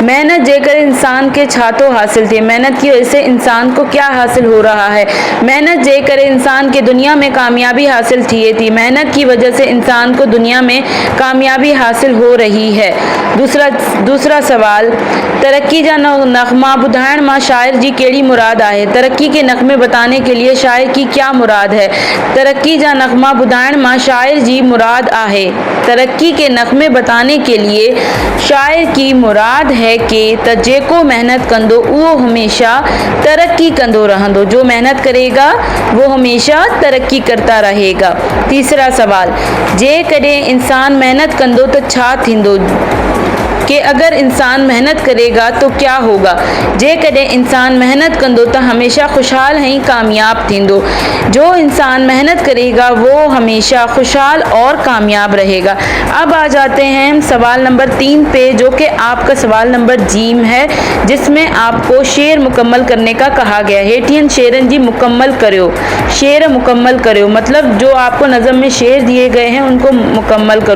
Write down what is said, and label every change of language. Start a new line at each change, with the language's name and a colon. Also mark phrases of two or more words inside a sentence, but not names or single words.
Sindhi: मेहनत जेकर इंसान के छातो हासिल थे,
Urdu: محنت کی وجہ سے انسان کو کیا حاصل ہو رہا ہے.
Sindhi: मेहनत जेकर इंसान के दुनिया में कामयाबी हासिल थिए थी,
Urdu: محنت کی وجہ سے انسان کو دنیا میں کامیابی حاصل ہو رہی ہے.
Sindhi: दूसरा सवाल, तरक्की जा नगमा बुधाइण मां शायर जी केड़ी मुराद आहे।
Urdu: ترقی کے نغمے بتانے کے لیے شاعر کی کیا مراد ہے.
Sindhi: तरक्की जा नगमा बुधाइण मां शायर जी मुराद आहे।
Urdu: ترقی کے نغمے بتانے کے لیے شاعر کی مراد ہے کہ
Sindhi: त जेको मेहनत कंदो उहो हमेशा तरक्की कंदो रहंदो।
Urdu: جو محنت کرے گا وہ ہمیشہ ترقی کرتا رہے گا. تیسرا سوال,
Sindhi: जे कॾहिं इंसान मेहनत कंदो त छा थींदो।
Urdu: کہ اگر انسان محنت کرے گا تو کیا ہوگا.
Sindhi: जे कॾहिं इंसान मेहनत कंदो त हमेशा खुशहाल ऐं कामयाब थींदो।
Urdu: جو انسان محنت کرے گا وہ ہمیشہ خوشحال اور کامیاب رہے گا. اب آ جاتے ہیں سوال نمبر 3 پہ، جو کہ آپ کا سوال نمبر جیم ہے، جس میں آپ کو شعر مکمل کرنے کا کہا گیا ہے.
Sindhi: हेठियन शेरन जी मुकम्मल करो।
Urdu: شعر مکمل کرو مطلب جو آپ کو نظم میں شعر دیے گئے ہیں ان کو مکمل کرو.